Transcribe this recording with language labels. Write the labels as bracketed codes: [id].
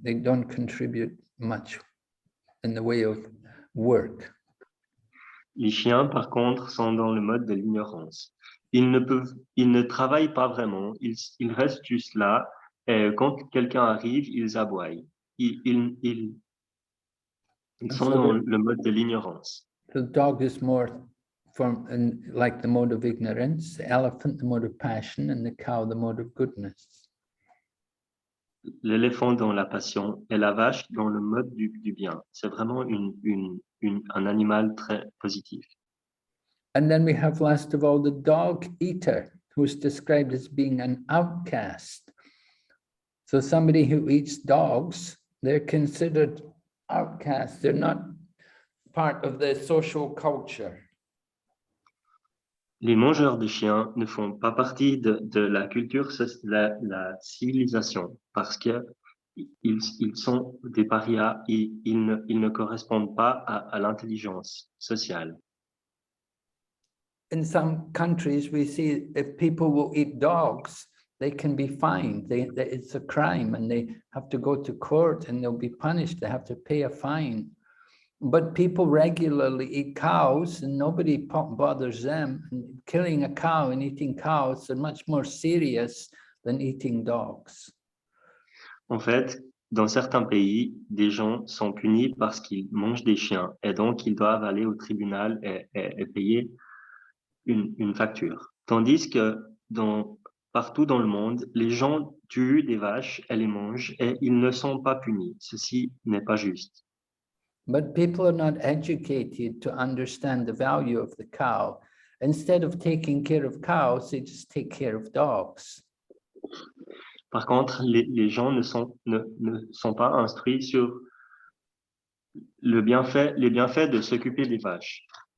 [en] They don't contribute much in the way of work. [fr] Les chiens, par contre, sont dans le mode de l'ignorance. Ils ne travaillent pas vraiment, ils restent juste là, et quand quelqu'un arrive, ils aboient. Ils sont dans le mode de l'ignorance. [en] The dog is more like the mode of ignorance, the elephant, the mode of passion, and the cow, the mode of goodness. [fr] L'éléphant dans la passion et la vache dans le mode du bien. C'est vraiment un animal très positif. [en] And then we have, last of all, the dog eater, who's described as being an outcast. So somebody who eats dogs, they're considered outcasts. They're not part of the social culture. [fr] Les mangeurs de chiens ne font pas partie de la culture, la civilisation, parce que ils sont des parias et ils ne correspondent pas à l'intelligence sociale. [en] In some countries, we see if people will eat dogs, they can be fined. It's a crime, and they have to go to court and they'll be punished. They have to pay a fine. But people regularly eat cows and nobody bothers them. And killing a cow and eating cows are much more serious than eating dogs. [fr] En fait, dans certains pays, des gens sont punis parce qu'ils mangent des chiens et donc ils doivent aller au tribunal et payer une facture. Tandis que dans Partout dans le monde, les gens tuent des vaches et les mangent et ils ne sont pas punis. Ceci n'est pas juste. [en] But people are not educated to understand the value of the cow. Instead of taking care of cows, they just take care of dogs. [fr] Par contre, les gens ne sont pas instruits sur les bienfaits de s'occuper des vaches.